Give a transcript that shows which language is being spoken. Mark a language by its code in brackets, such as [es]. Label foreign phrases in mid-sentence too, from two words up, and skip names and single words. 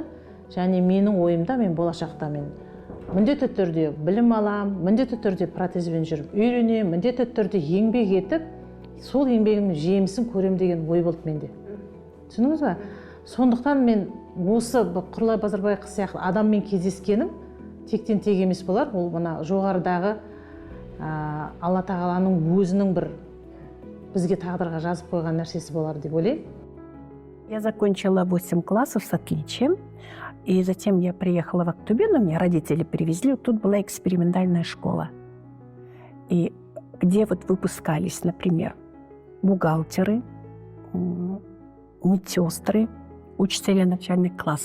[kk] Және менің ойымда мен болашақта мен міндетті түрде білім алам, міндетті түрде протезбен жүріп үйренем, міндетті түрде еңбек етіп, сол еңбегімнің жемісін көрем деген ой болды менде. Түсіндіңіз бе? Сондықтан мен осы Курулай Базарбай қыз сияқты адаммен кездескенім тектен тек емес болар. Ол мына жоғарыдағы Алла тағаланың өзінің бір бізге тағдырға жазып қойған нәрсесі болар деп ойлаймын. [ru] Я закончила 8 классов с отличием, и затем я приехала в Актубе, но меня родители привезли. Тут была экспериментальная школа, и где вот выпускались, например, бухгалтеры, медсестры, учителя начальных классов.